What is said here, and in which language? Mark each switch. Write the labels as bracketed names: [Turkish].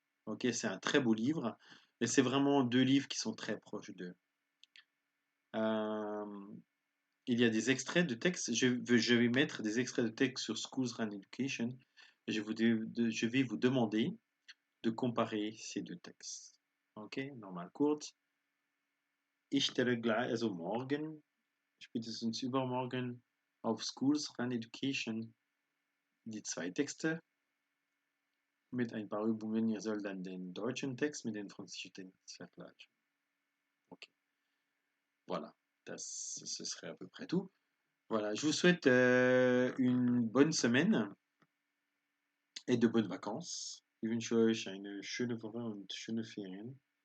[French] Ok, c'est un très beau livre, et c'est vraiment deux livres qui sont très proches d'eux. Euh, il y a des extraits de texte. Je vais mettre des extraits de texte sur Schools Run Education. Et je vais vous demander de comparer ces deux textes. [German] Ok, nochmal kurz. Ich stelle gleich, also morgen, spätestens übermorgen, auf Schools Run Education die zwei Texte mit ein paar Übungen. Ihr sollt dann den deutschen Text mit den französischen Text vergleichen. [French] Ok, voilà. Ce serait à peu près tout. Voilà, je vous souhaite une bonne semaine et de bonnes vacances. [German] Ich wünsche euch eine schöne Woche und schöne Ferien.